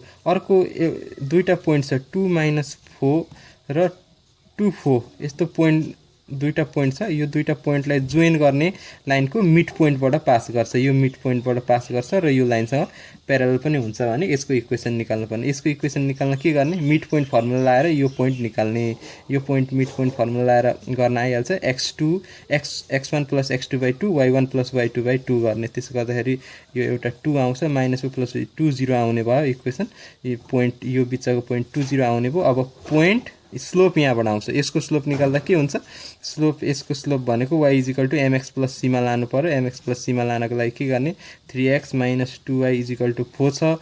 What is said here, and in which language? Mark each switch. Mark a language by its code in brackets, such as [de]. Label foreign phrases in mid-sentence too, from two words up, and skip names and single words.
[ne] अर्को दुईटा पोइन्ट छ 2 -4 र 2 4 यस्तो पोइन्ट दुईटा पोइन्ट छ। यो दुईटा पोइन्टलाई जोइन गर्ने लाइनको [en] mid pointबाट [ne] पास गर्छ। यो [en] mid pointबाट [ne] पास गर्छ र यो लाइनसँग प्यारालल पनि हुन्छ भने यसको इक्वेसन निकाल्नु पर्ने। यसको इक्वेसन निकाल्न के गर्ने [en] mid point formula [ne] लगाएर यो पोइन्ट निकाल्ने। यो पोइन्ट [en] mid point formula [ne] लगाएर गर्न आइहाल्छ। x1 + x2/2 y1 + y2/2 गर्ने। त्यसो गर्दाखेरि यो एउटा 2 आउँछ -2 + 2 0 आउने भयो इक्वेसन। यो पोइन्ट यो बिचको पोइन्ट 2 0 आउने भयो। अब [en] point slope [ne] यहाँबाट आउँछ। यसको स्लोप निकाल्दा के हुन्छ स्लोप यसको स्लोप भनेको y = mx + c मा लानु पर्यो। mx + c मा लानको लागि के गर्ने 3x - 2y = 4 छ।